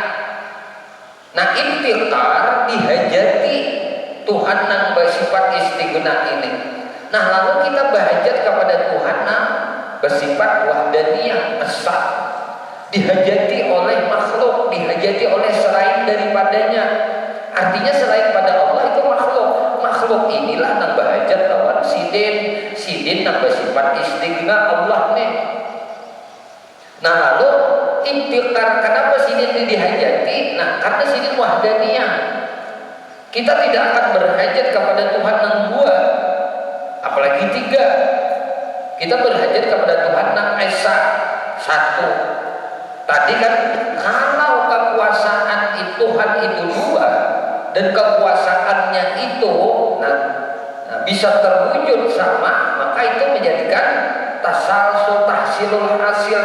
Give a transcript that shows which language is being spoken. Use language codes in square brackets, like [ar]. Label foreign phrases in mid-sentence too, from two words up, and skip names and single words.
[id] Nah iftiqar dihajati Tuhan yang bersifat istighna ini. Nah lalu kita berhajat kepada Tuhan yang bersifat wahdaniyah esa, dihajati oleh makhluk, dihajati oleh selain daripadanya. Artinya selain pada Allah itu makhluk. [bjn] Makhluk inilah yang berhajat lawan sidin yang bersifat istighna Allah nih. Nah lalu iftiqar, kenapa sidin ini dihajati? Nah karena sidin wahdaniyah. [id] Kita tidak akan berhajat kepada Tuhan yang dua, apalagi tiga. Kita berhajat kepada Tuhan yang esa, satu. Tadi kan kalau kekuasaan itu Tuhan itu dua dan kekuasaannya itu bisa terwujud sama, maka itu menjadikan [ar] تسلسل تحصيل الحاصل.